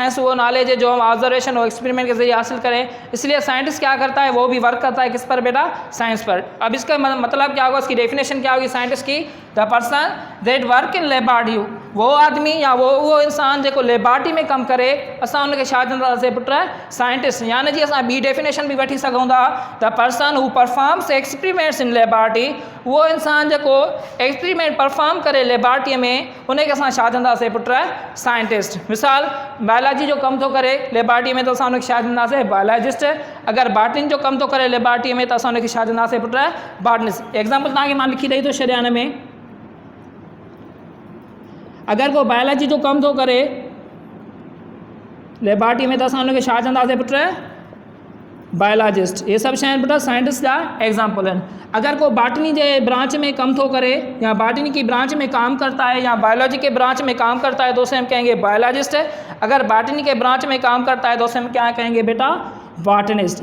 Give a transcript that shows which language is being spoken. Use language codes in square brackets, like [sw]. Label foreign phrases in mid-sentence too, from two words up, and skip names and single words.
[ur] سائنس وہ نالج ہے جو ہم آبزرویشن اور ایکسپیریمنٹ کے ذریعے حاصل کریں، اس لیے سائنٹسٹ کیا کرتا ہے، وہ بھی ورک کرتا ہے کس پر بیٹا، سائنس پر. اب اس کا مطلب کیا ہوگا، اس کی ڈیفینیشن کیا ہوگی سائنٹسٹ کی, [en] the person that work in laboratory, [ur] وہ آدمی یا وہ انسان جو لیبارٹری میں کم کرے, [sd] असां उनके शाहजंदा से पुट साइंटिस्ट। यानी जी असां ॿी डेफिनेशन भी वठी सघूं था, [en] the person who performs experiments in laboratory, [ur] وہ انسان جو ایکسپیریمنٹ پرفارم کرے لیبارٹری میں, [sd] उनखे असां छा चवंदासीं पुट, साइंटिस्ट। मिसाल बायोलॉजी जो कम थो करे लेबोरेटरी में, तो असां उनखे छा चवंदासीं, बायोलॉजिस्ट। अगर बॉटनी जो कम थो करे लेबोरेटरी में, तो असां उनखे छा चवंदासीं पुट, बॉटनिस्ट। एग्जाम्पल तव्हांखे मां लिखी ॾेई थो छॾियां हिन में, अगर को बायोलॉजी जो कम थो करे लेबोरेटरी में, तो असां उनखे छा चवंदासीं पुट, बायोलॉजिस्ट। ये सब शयूं बेटा साइंटिस्ट जा एग्जाम्पल हैं। अगर को बॉटनी के ब्रांच में कम थो करे, [ur] یا باٹنی کی برانچ میں کام کرتا ہے، یا بائیولوجی کے برانچ میں کام کرتا ہے، تو اسے ہم کہیں گے بائیولوجسٹ. اگر باٹنی کے برانچ میں کام کرتا ہے تو اسے ہم کیا کہیں گے بیٹا، باٹنسٹ.